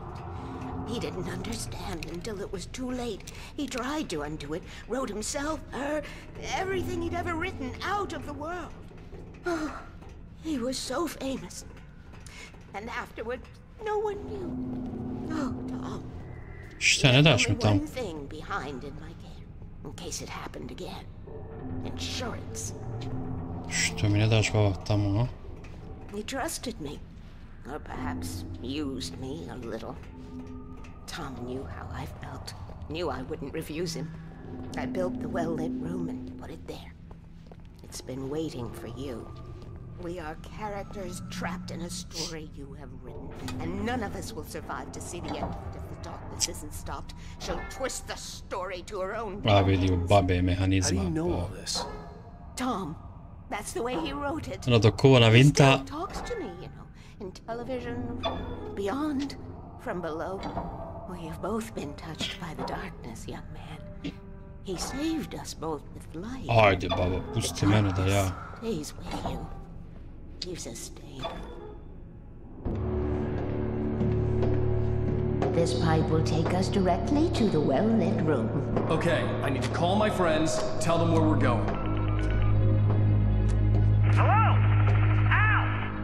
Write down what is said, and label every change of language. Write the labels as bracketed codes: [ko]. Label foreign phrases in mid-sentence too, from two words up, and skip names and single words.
[en] He didn't understand until it was too late. He tried to undo it, wrote himself, her, everything he'd ever written out of the world. Oh, he was so famous. And afterward, no one knew. Oh, Tom. [bs] Šta ne daš mi tamo? [en] One thing behind in my game, in case it happened again. Insurance. [bs] Što mi ne daš baba tamo, a? [en] He trusted me. Or perhaps used me a little. Tom knew how I felt. Knew I wouldn't refuse him. I built the well-lit room and put it there. It's been waiting for you. We are characters trapped in a story you have written, and none of us will survive to see the end of it if the darkness isn't stopped. She'll twist the story to her own. [bs] A vidi u babe mehanizma. [en] How do you know all this? Tom, that's the way he wrote it. [bs] Ono dok kovana [en] He vinta. still talks to me, you know, in television, beyond, from below. We've both been touched by the darkness, young man. He saved us both with light. [bs] Ajde baba, pusti mene da ja. [en] Stays with you. Leaves a stain. This pipe will take us directly to the well-lit room. Okay, I need to call my friends, tell them where we're going. Hello? Al!